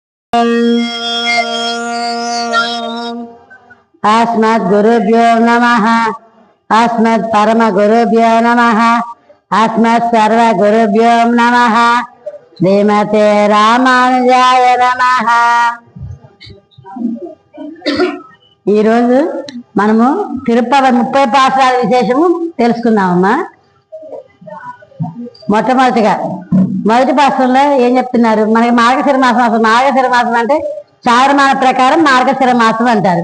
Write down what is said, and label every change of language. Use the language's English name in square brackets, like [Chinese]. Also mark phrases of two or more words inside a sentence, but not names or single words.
[Sanskrit] अस्मद्गुरुभ्यो नमः। अस्मत्परमगुरुभ्यो नमः। अस्मत्सर्वगुरुभ्यो नमः। श्रीमते रामानुजाय नमः। [Telugu] ఈ రోజు మనము తిరుపతి 30 పాసరాల విశేషము తెలుసుకుందామమ్మా. మొదటి పాసరంలో ఏం చెప్తున్నారు? మనకి మార్గశిర మాసం. మార్గశిర మాసం అంటే చారుమాన ప్రకారం మార్గశిర మాసం అంటారు.